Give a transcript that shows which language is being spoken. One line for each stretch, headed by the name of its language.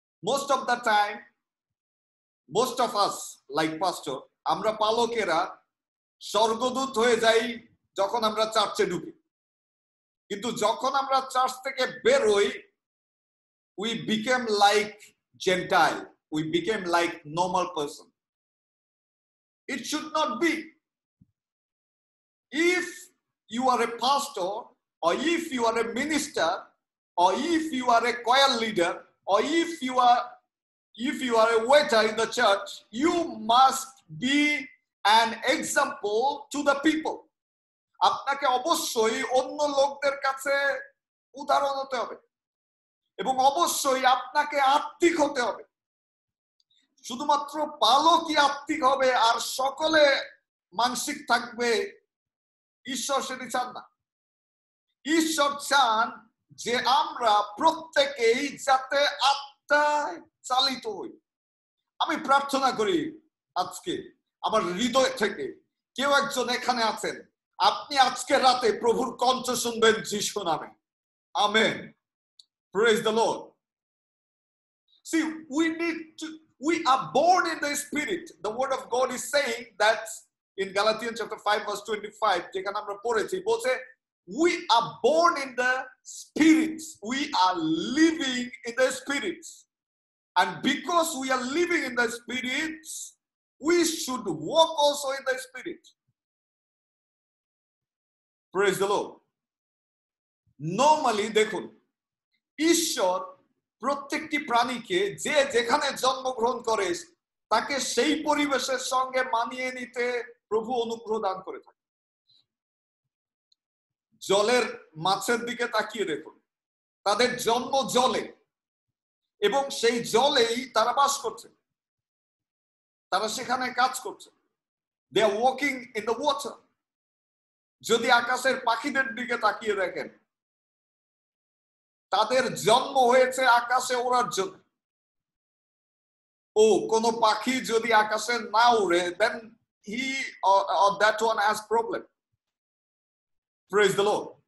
English: Most of the time, most of us, like pastor,
Bangla: আমরা পালকেরা স্বর্গদূত হয়ে যাই যখন আমরা চার্চে ঢুকি, কিন্তু যখন আমরা চার্চ থেকে বের হই,
English: we became like Gentile, we became like normal person. It should not be. If you are a pastor, or if you are a minister, or if you are a choir leader, or if you are a waiter in the church, you must be an example to the people.
Bangla: আপনাকে অবশ্যই অন্য লোকদের কাছে উদাহরণ হতে হবে এবং অবশ্যই আপনাকে আত্মিক হতে হবে। শুধুমাত্র পালকই আত্মিক হবে আর সকলে মানসিক থাকবে, ঈশ্বর সেটি চান না। ঈশ্বর চান যে আমরা প্রত্যেকেই যাতে আত্মায় চালিত হই। আমি প্রার্থনা করি আজকে আমার হৃদয় থেকে কেউ একজন এখানে আছেন, আপনি আজকে রাতে প্রভুর কণ্ঠ শুনবেন যিশু নামে।
English: Amen. Praise the Lord. See, we are born in the Spirit. The word of God is saying that in Galatians chapter 5 verse 25,
Bangla: যেখানে আমরা পড়েছি, বলছে
English: we are born in the Spirit. We are living in the Spirit. And because we are living in the Spirit, we should walk also in the Spirit. Praise the Lord.
Bangla: Normally দেখুন, ঈশ্বর প্রত্যেকটি প্রাণীকে যে যেখানে জন্মগ্রহণ করে তাকে সেই পরিবেশের সঙ্গে মানিয়ে নিতে প্রভু অনুগ্রহ দান করে থাকে। জলের মাছের দিকে তাকিয়ে দেখুন, তাদের জন্ম জলে এবং সেই জলেই তারা বাস করছে, তারা সেখানে কাজ করছে।
English: They are walking in the water.
Bangla: যদি আকাশের পাখিদের দিকে তাকিয়ে দেখেন, তাদের জন্ম হয়েছে আকাশে ওড়ার জন্য। ও কোন পাখি যদি আকাশে না উড়ে,
English: then he or that one has problem. Praise the Lord.